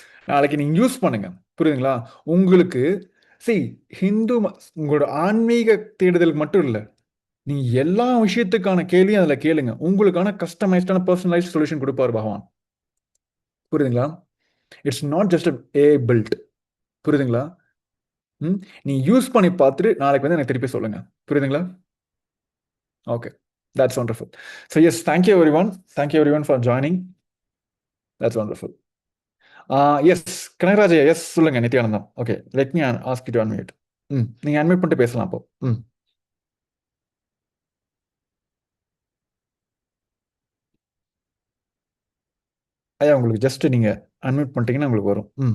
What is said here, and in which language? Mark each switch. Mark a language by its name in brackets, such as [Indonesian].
[Tamil] நாளைக்கு நீங்க யூஸ் பண்ணுங்க. புரியுதுங்களா? உங்களுக்கு ஹிந்து உங்களோட ஆன்மீக தேடுதலுக்கு மட்டும் இல்லை, நீங்க எல்லா விஷயத்துக்கான கேள்வியும் அதுல கேளுங்க. உங்களுக்கான கஸ்டமைஸ்டான பர்சனலைஸ்ட் சொல்யூஷன் கொடுப்பாரு பகவான். புரியுதுங்களா? [English] It's not just a build. [Tamil] புரியுதுங்களா? நீ யூஸ் பண்ணி பார்த்துட்டு நாளைக்கு வந்து எனக்கு திருப்பி சொல்லுங்க. புரியுதுங்களா? [English] Okay, that's wonderful. So yes, thank you everyone. Thank you everyone for joining. That's wonderful. [Tamil] Yes, Kanagaraj, S சொல்லுங்க. Nithyanandam, okay, [English] Let me ask you to unmute. [Tamil] நீங்க அன்மியூட் பண்ணிட்டு பேசலாம் அப்போ. ஐயா உங்களுக்கு ஜஸ்ட் நீங்க அன்மியூட் பண்ணிட்டீங்கன்னா உங்களுக்கு வரும்.